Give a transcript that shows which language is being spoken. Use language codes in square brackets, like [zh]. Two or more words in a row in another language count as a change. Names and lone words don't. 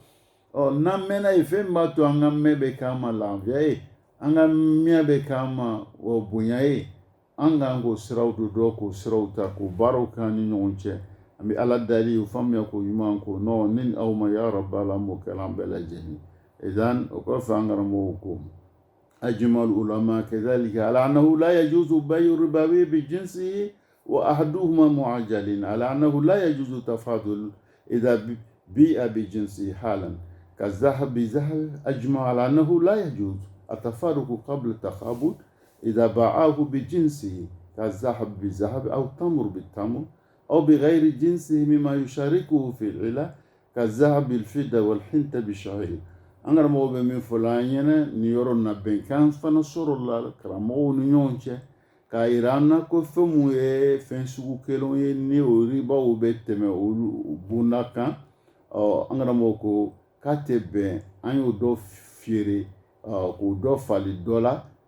[bm] n'an mɛnna yen fɛn b'a to an ka mɛn bɛ k'an ma lafiya ye an ka miɲɛ bɛ k'an ma bonya ye an k'an k'o siraw don dɔ k'o siraw ta k'o baaraw k'an ni ɲɔgɔn cɛ an bɛ ala deli o faamuya k'o ɲuman ko ni aw ma [ar] يا رب [bm] an b'o kɛla an bɛɛ lajɛlen idan o kɔfɛ an karamɔgɔw ko [ar] أجمع العلماء كذلك على أنه لا يجوز بيع الربوي بجنسه وأحدهما معجل على أنه لا يجوز تفاضل إذا بيع بجنسه حالا كالذهب بذهب أجمع على أنه لا يجوز التفارق قبل التقابض إذا باعه بجنسه كالذهب بذهب أو التمر بالتمر أو بغير جنسه مما يشاركه في العلة كالذهب بالفضة والحنطة بالشعير [bm] an karamɔgɔw bɛ min fɔ la an ɲɛna nin yɔrɔ in na bɛnkan fana sɔrɔ la karamɔgɔw ni ɲɔgɔn cɛ k'a yira an na ko fɛn mun ye fɛn sugu kelen ye ni o ribaw bɛ tɛmɛ olu bonda kan an karamɔgɔ ko k'a tɛ bɛn an y'o dɔ feere k'o dɔ fali dɔ la